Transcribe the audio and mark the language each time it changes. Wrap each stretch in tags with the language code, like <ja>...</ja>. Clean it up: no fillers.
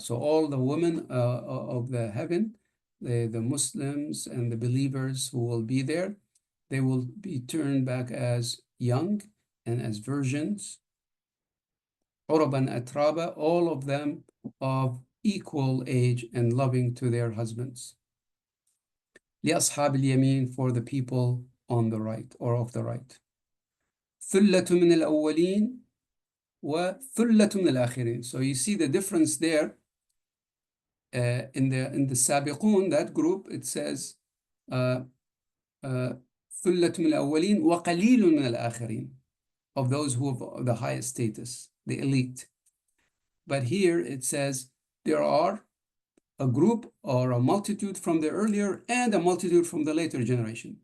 <en>So all the women of the heaven, the Muslims and the believers who will be there, they will be turned back as young and as virgins.</en> <ar>عُرَبًا أَتْرَابًا,</ar> <en>all of them of equal age and loving to their husbands.</en> <ar>لأصحاب اليمين,</ar> <en>for the people on the right or of the right.</en> <ar>ثلة من الأولين وثلة من الآخرين.</ar> <en>So you see the difference there in the سابقون, that group, it says</en> <ar>ثلة من الأولين وقليل من الآخرين,</ar> <en>of those who have the highest status, the elite. But here it says there are a group or a multitude from the earlier and a multitude from the later generation.</en>